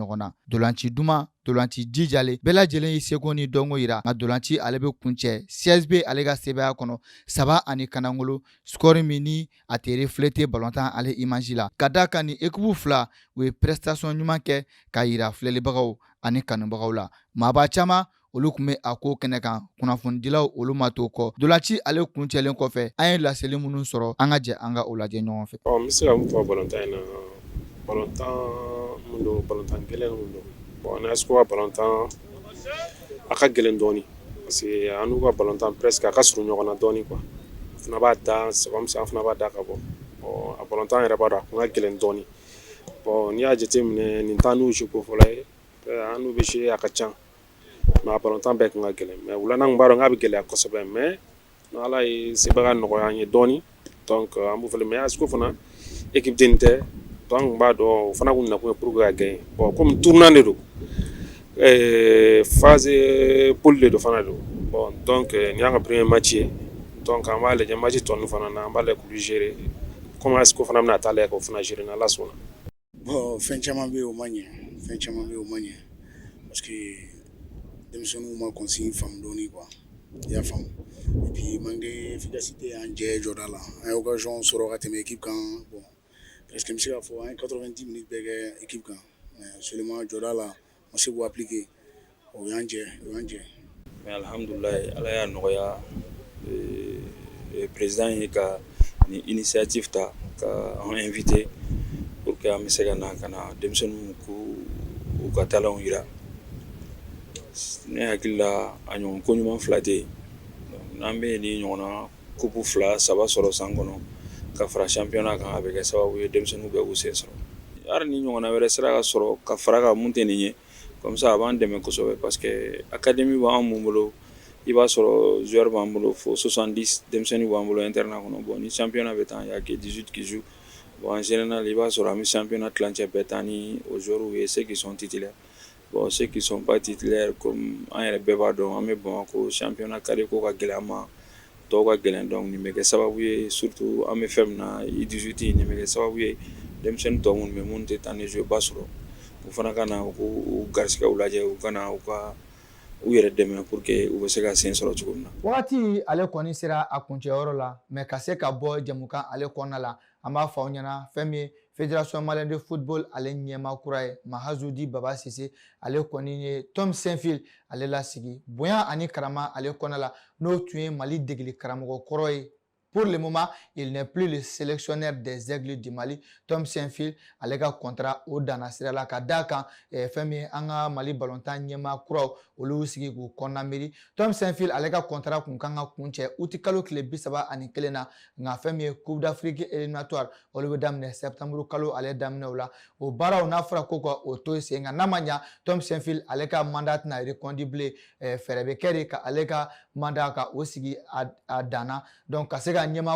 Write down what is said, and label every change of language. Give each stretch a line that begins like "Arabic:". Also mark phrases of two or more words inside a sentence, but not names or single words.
Bambara: ɲɔgɔn na dolanci duman dolanci jijale bɛɛ lajɛlen y'i seko ni dɔnko yira nka dolanci ale bɛ kuncɛ CSB ale ka sebaya kɔnɔ 3 kanangolo score min ni a tɛ refléter balontan ale image la ka da kan ni équipe fila u ye prestation ɲuman kɛ ka yira filɛlibagaw ani kanubagaw la maaba caman olu tun bɛ a ko kɛnɛ kan kunnafonidilaw olu ma to kɔ dolanci ale kuncɛlen kɔfɛ an ye laseli minnu sɔrɔ an ka jɛ an ka o lajɛ ɲɔgɔn fɛ n bɛ se ka mun fɔ balontan in na balontan mun don balontan gɛlɛn mun don bon n'a ko balontan a ka gɛlɛn dɔɔni
French: parce que
Bambara: an n'u ka balontan presque a ka surun ɲɔgɔn na dɔɔni quoi fana b'a da c'est
French: comme ça
Bambara: fana b'a da ka bɔ bon a balontan yɛrɛ b'a dɔn a kun ka gɛlɛn dɔɔni bon n'i y'a jateminɛ nin t'an n'u jiko fɔlɔ ye an n'u bɛ se a ka ca mais a balontan bɛɛ kan ka gɛlɛn mais wulana n b'a dɔn k'a bɛ gɛlɛya kosɛbɛ mais n'Ala ye sebaga nɔgɔya an ye dɔɔni donc an b'u fɛnɛ mais ASCO fana équipe den tɛ donc an kun b'a dɔn o fana kun nakun ye
French: pour que
Bambara: ka gagner bon
French: comme tournant de
Bambara: don
French: phase poule de
Bambara: don fana don bon donc nin y'an ka
French: premier match
Bambara: ye donc an b'a lajɛ match tɔ ninnu fana na an b'a lajɛ k'olu gérer comme ASCO fana bɛna taa lajɛ k'o fana gérer n'Ala sɔnna. Bon fɛn caman bɛ yen o ma ɲɛ fɛn caman bɛ yen o ma ɲɛ
French: parce que
Bambara: denmisɛnninw ma consigne faamu dɔɔni quoi i y'a faamu
French: et puis manque d'efficacité
Bambara: y'an jɛ jɔda la an ye occasion sɔrɔ ka tɛmɛ équipe kan bon presque n bɛ se k'a fɔ an ye 90 minutes bɛɛ kɛ équipe kan
French: mais seulement
Bambara: jɔda la ma se k'o appliquer o y'an jɛ mais alhamdulilayi Ala y'a nɔgɔya président ye ka ni initiative ta ka an invité
French: pour que
Bambara: an bɛ se ka na denmisɛnninw k'u ka talents yira ne hakili la a ɲɔgɔn ko ɲuman fila tɛ yen n'an bɛ ni ɲɔgɔnna coupe 2-3 sɔrɔ san kɔnɔ ka fara championnat kan a bɛ kɛ sababu ye denmisɛnninw bɛɛ k'u sen sɔrɔ hali ni ɲɔgɔnna wɛrɛ sera ka sɔrɔ ka fara kan mun tɛ nin ye
French: comme ça
Bambara: a b'an dɛmɛ kosɛbɛ
French: parce que académie
Bambara: b'an mun bolo i b'a sɔrɔ joueur b'an bolo fo 70 denmisɛnninw b'an bolo internat kɔnɔ bon ni championnat bɛ taa
French: il y a que 18 qui jouent bon en général
Bambara: i b'a sɔrɔ an bɛ championnat tilancɛ bɛɛ taa ni o joueurs ye
French: ceux qui sont titulaires bon ceux qui sont pas titulaires comme
Bambara: an yɛrɛ bɛɛ b'a dɔn an bɛ Bamakɔ championnat ka di ko ka gɛlɛn an ma tɔw ka gɛlɛn donc nin bɛ kɛ sababu ye surtout an bɛ fɛn min na U18 nin bɛ kɛ sababu ye denmisɛnnin tɔw minnu bɛ minnu tɛ taa ni jeu ba sɔrɔ u fana ka na u garisigɛw lajɛ u ka na u yɛrɛ dɛmɛ
French: pour que
Bambara: u bɛ se ka sen sɔrɔ cogo min na. Wagati ale kɔni sera a kuncɛyɔrɔ la mais ka se ka bɔ jɛmukan ale kɔnɔna la an b'a fɔ aw ɲɛna fɛn min ye
French: fédération malienne de football
Bambara: ale ɲɛmaa kura ye Mahazudi Baba Sise ale kɔni ye Tom Saint-Fil ale lasigi bonya ani karama ale kɔnɔna la n'o tun ye Mali degeli karamɔgɔ kɔrɔ ye.
French: Pour le moment, il n'est plus le sélectionneur des Aigles du Mali.
Bambara: Tom Saint-Fil ale ka contrat o danna sira la ka d'a kan fɛn min an ka Mali balontan ɲɛmaa kuraw olu sigi k'u kɔnɔna miiri. Tom Saint-Fil ale ka contrat kun kan ka kuncɛ août kalo tile 31 na nka fɛn min ye
French: Coupe d'Afrique éliminatoire
Bambara: olu bɛ daminɛ septembre kalo ale daminɛw la o baaraw n'a fɔra ko ka o to sen nka n'a ma ɲa Tom Saint-Fil ale ka mandat tɛna reconduit bilen fɛɛrɛ bɛ kɛ de ka ale ka mandat ka o sigi a danna donc ka se ka ɲɛmaa